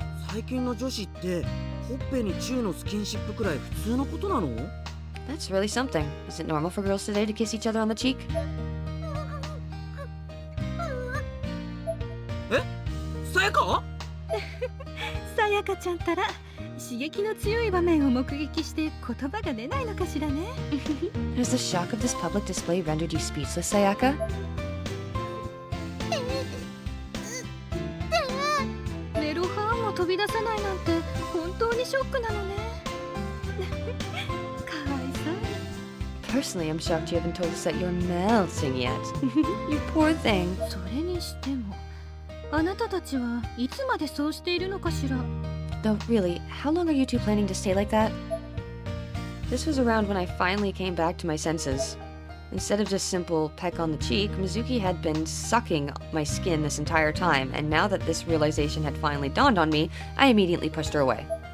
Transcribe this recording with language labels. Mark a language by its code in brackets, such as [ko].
[ja] 最近の女子ってほっぺにチューのスキンシップくらい普通のことなの？ [en] That's really something. Is it normal for girls today to kiss each other on the cheek? [ja] さやか？さやかちゃんたら刺激の強い場面を目撃して言葉が出ないのかしらね。 [en] Has the shock of this public display rendered you speechless, Sayaka? [ja] メロハーンも飛び出さないなんて本当にショックなのね。かわいそう。 [en] Personally, I'm shocked you haven't told us that you're melting yet. You poor thing. [ja] それにしてもあなたたちはいつまでそうしているのかしら。 [en] Though, really, how long are you two planning to stay like that? This was around when I finally came back to my senses. Instead of just simple peck on the cheek, Mizuki had been sucking my skin this entire time, and now that this realization had finally dawned on me, I immediately pushed her away.